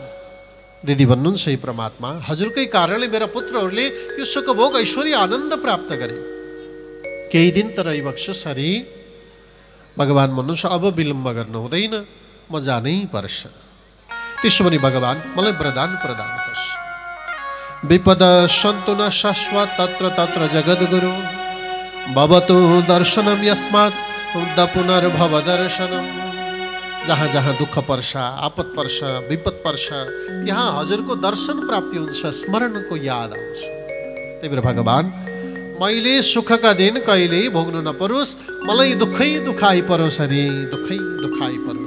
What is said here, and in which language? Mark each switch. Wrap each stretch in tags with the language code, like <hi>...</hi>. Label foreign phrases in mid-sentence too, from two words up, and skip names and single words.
<ne>दिदी भन्नुहुन्छ, हे परमात्मा, हजुरकै कारणले मेरा पुत्रहरूले यो सुखभोग ऐश्वर्य आनन्द प्राप्त गरे, केही दिन त रहिबक्सोस् हरि। भगवान भन्नुहुन्छ, अब विलम्ब गर्नु हुँदैन, म जानै पर्छ। त्यसो भने भगवान मलाई वरदान प्रदान गर्छ।</ne> <sa>विपद सन्तु न शाश्वत तत्र तत्र जगद्गुरु भवतु दर्शनम यस्मात् उद्ध पुनर्भव दर्शनम।</sa> <ne>जहाँ जहाँ दुःख पर्छ, आपत पर्छ, विपद पर्छ, त्यहाँ हजुरको दर्शन प्राप्ति हुन्छ, स्मरणको याद आउँछ। त्यही भएर भगवान, मैले सुखका दिन कहिल्यै भोग्नु नपरोस्, मलाई दुःखै दुखाइ परोस् हरि, दुःखै दुखाइ परोस्।</ne>